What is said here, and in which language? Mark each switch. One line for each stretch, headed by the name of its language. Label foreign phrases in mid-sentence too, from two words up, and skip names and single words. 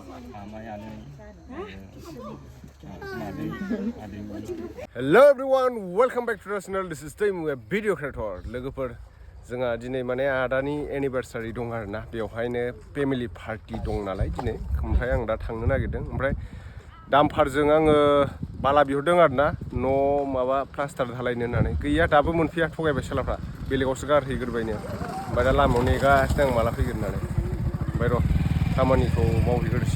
English: Hello everyone, welcome back to the channel. This is Tim, a video creator.
Bodo: लोगोफोर जोंहा दिनै माने आदानि एनिभार्सारि दं आरोना बेवहायनो
English: family party
Bodo: दं नालाय दिनै ओमफ्राय आं दा थांनो नागिरदों ओमफ्राय दामफारजों आङो बाला बिहरदों आरोना न' माबा प्लास्टार ढालायनो होननानै गैया दाबो मोनफैया थगायबाय सालाफ्रा बेलेगावसो गारहैग्रोबायनो ओमफ्राय दा लामायाव नेगासिनो आं माला फैगोन होननानै ओमफ्राय र' खामानिखौ मावहैग्रोसै